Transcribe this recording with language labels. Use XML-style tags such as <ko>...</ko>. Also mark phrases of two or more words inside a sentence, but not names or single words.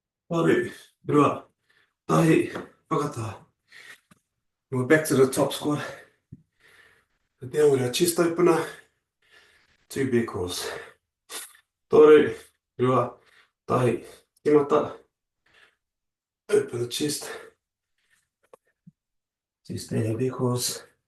<mi>Toru, rua, tahi, whakata.</mi> <en>We're back to the top squat. Down with our chest opener, two bear crawls.</en> <mi>Toru, rua, tahi, timata.</mi> <en>Open the chest, two standing bear crawls.</en>